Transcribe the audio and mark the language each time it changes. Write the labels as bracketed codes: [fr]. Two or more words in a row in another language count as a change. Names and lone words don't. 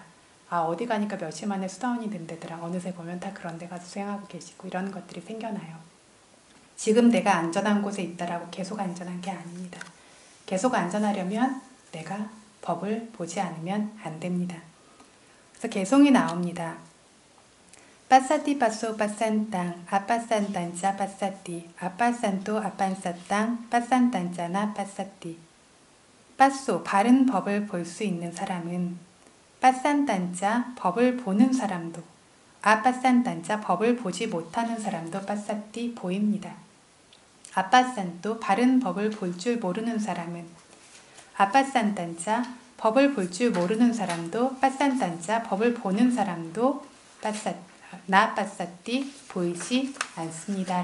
[ko] 어디 가니까 며칠 만에 수다원이 된대더라. 어느새 보면 다 그런 데 가서 수행하고 계시고 이런 것들이 생겨나요. 지금 내가 안전한 곳에 있다라고 계속 안전한 게 아닙니다. 계속 안전하려면 내가 법을 보지 않으면 안 됩니다. 그래서 개송이 나옵니다. [pi] Pasati paso pasan tang, apasan tanca pasati, apasan to apansatang, pasan tan짜나 pasati. [ko] 빠쏘, 바른 법을 볼 수 있는 사람은 [pi] pasantañ ca, [ko] 법을 보는 사람도 [pi] apasantañ ca, [ko] 법을 보지 못하는 사람도 빠싸띠 보입니다. 아빠산또 바른 법을 볼 줄 모르는 사람은 [pi] apasantañ ca, [ko] 법을 볼 줄 모르는 사람도 [pi] pasantañ ca, [ko] 법을 보는 사람도 [pi] na passati [ko] 보이지 않습니다.